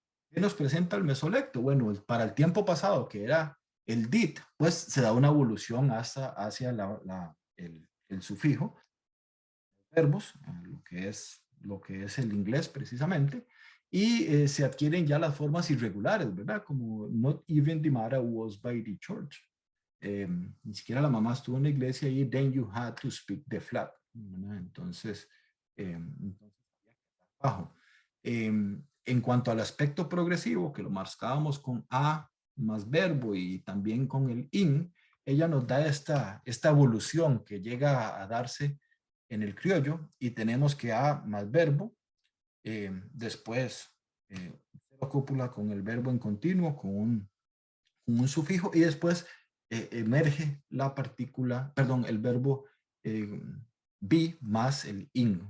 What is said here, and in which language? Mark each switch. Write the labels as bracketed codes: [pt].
[es] ¿Qué nos presenta el mesolecto? Bueno, para el tiempo pasado, que era el did, pues se da una evolución hacia el sufijo, verbos, lo que es el inglés precisamente, y se adquieren ya las formas irregulares, ¿verdad? [en] Como not even the mother was by the church. [es] Ni siquiera la mamá estuvo en la iglesia, y [en] then you had to speak the flat, [es] ¿verdad? Entonces, bajo. En cuanto al aspecto progresivo, que lo marcábamos con a más verbo y también con el in, ella nos da esta evolución que llega a darse en el criollo, y tenemos que a más verbo, después cópula con el verbo en continuo, con un sufijo, y después emerge la partícula, perdón, el verbo be más el in.